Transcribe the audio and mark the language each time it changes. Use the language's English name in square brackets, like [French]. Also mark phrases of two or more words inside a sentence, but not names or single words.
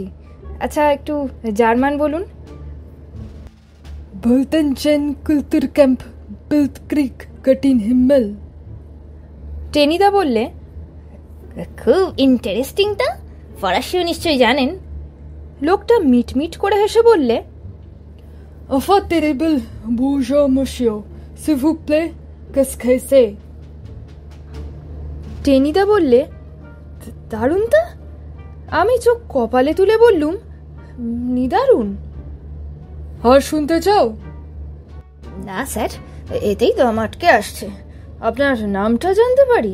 [Bangla] আচ্ছা একটু জার্মান বলুন। [German] Bultenchen Kulturcamp Bildkrieg Göttin Himmel। [Bangla] টেনিদা বললে, খুব ইন্টারেস্টিং তা, ফরাসিও নিশ্চয়ই জানেন। লোকটা মিটমিট করে হেসে বললে, [French] Enfin terrible, bonjour monsieur, s'il vous plaît, qu'est-ce que c'est? [Bangla] টেনিদা বললে, দারুণ তা। আমি চোখ কপালে তুলে বললুম, নিদারুণ। আর শুনতে চাও? না স্যার, এতেই তো আমার আটকে আসছে। আপনার নামটা জানতে পারি?